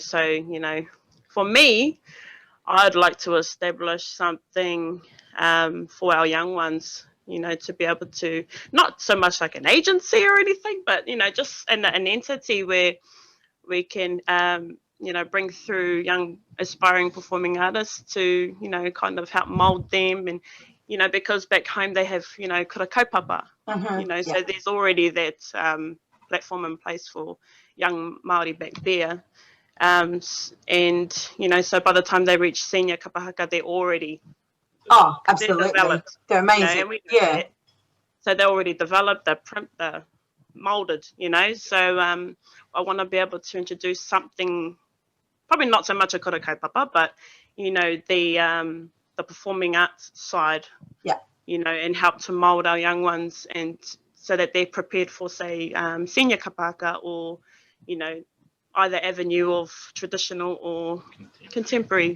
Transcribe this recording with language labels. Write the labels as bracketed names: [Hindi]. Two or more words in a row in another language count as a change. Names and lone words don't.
[English] So, you know, for me, I'd like to establish something for our young ones, you know, to be able to, not so much like an agency or anything, but, you know, just an entity where we can, you know, bring through young aspiring performing artists to, you know, kind of help mould them. And, you know, because back home they have, you know, [Māori] kura kaupapa, [English] you know, so there's already that platform in place for young Māori back there. And, you know, so by the time they reach senior Kapahaka, they're already absolutely. They're amazing. You know, so they're already developed, they're molded, you know. So I want to be able to introduce something, probably not so much a [Māori] kura kaupapa, [English] but, you know, the performing arts side, you know, and help to mold our young ones, and so that they're prepared for, say, senior Kapahaka, or, you know, either avenue of traditional or contemporary.